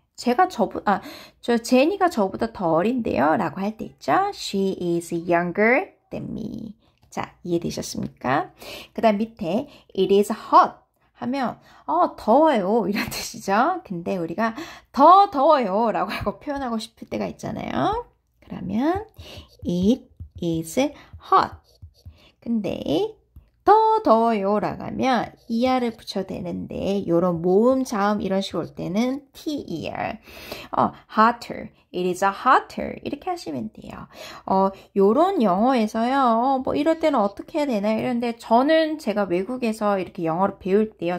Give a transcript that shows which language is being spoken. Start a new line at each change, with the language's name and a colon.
Korean: 제니가 저보다 더 어린데요. 라고 할 때 있죠.
English: She is younger than me.
Korean: 자, 이해되셨습니까? 그 다음 밑에
English: it is hot
Korean: 하면 더워요 이런 뜻이죠. 근데 우리가 더 더워요 라고 하고 표현하고 싶을 때가 있잖아요. 그러면
English: it is hot.
Korean: 근데 더 더워요라고 하면 er을 붙여도 되는데 이런 모음, 자음 이런 식으로 올 때는 ter.
English: hotter. It is hotter.
Korean: 이렇게 하시면 돼요. 요런 영어에서요. 뭐 이럴 때는 어떻게 해야 되나 이런데 저는 제가 외국에서 이렇게 영어를 배울 때요.